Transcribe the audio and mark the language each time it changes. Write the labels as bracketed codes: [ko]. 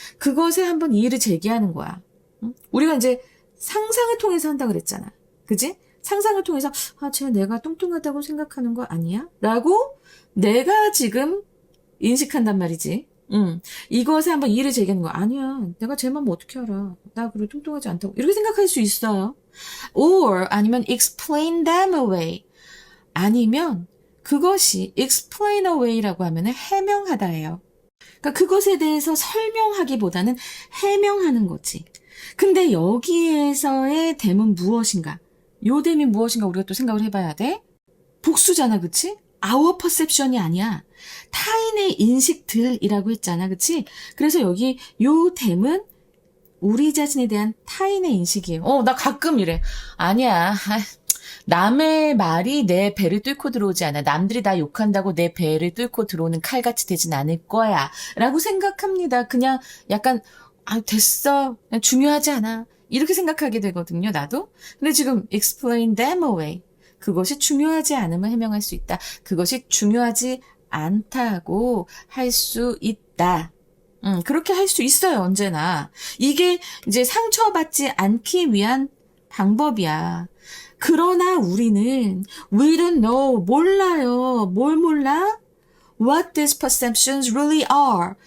[ko] 그것에 한번 이의를 제기하는 거야. 응? 우리가 이제 상상을 통해서 한다 그랬잖아. 그지? 상상을 통해서 쟤 내가 뚱뚱하다고 생각하는 거 아니야? 라고 내가 지금 인식한단 말이지. 이것에 한번 이의를 제기하는 거 아니야. 내가 제 마음 어떻게 알아? 나 그래 뚱뚱하지 않다고 이렇게 생각할 수 있어요. [en] Or 아니면 explain them away. [ko] 아니면 그것이 explain away라고 하면은 해명하다예요. 그러니까 그것에 대해서 설명하기보다는 해명하는 거지. 근데 여기에서의 댐은 무엇인가? 요 댐이 무엇인가 우리가 또 생각을 해봐야 돼. 복수잖아, 그치? [en] our perception [ko] 이 아니야. 타인의 인식들이라고 했잖아, 그치? 그래서 여기 요 댐은 우리 자신에 대한 타인의 인식이에요. 나 가끔 이래. 아니야. 남의 말이 내 배를 뚫고 들어오지 않아. 남들이 나 욕한다고 내 배를 뚫고 들어오는 칼같이 되진 않을 거야. 라고 생각합니다. 그냥 약간 됐어. 그냥 중요하지 않아. 이렇게 생각하게 되거든요, 나도. 근데 지금 [en] explain them away. [ko] 그것이 중요하지 않으면 해명할 수 있다. 그것이 중요하지 않다고 할 수 있다. 그렇게 할 수 있어요, 언제나. 이게 이제 상처받지 않기 위한 방법이야. 그러나 우리는 [en] we don't know, [ko] 몰라요. 뭘 몰라? [en] What these perceptions really are.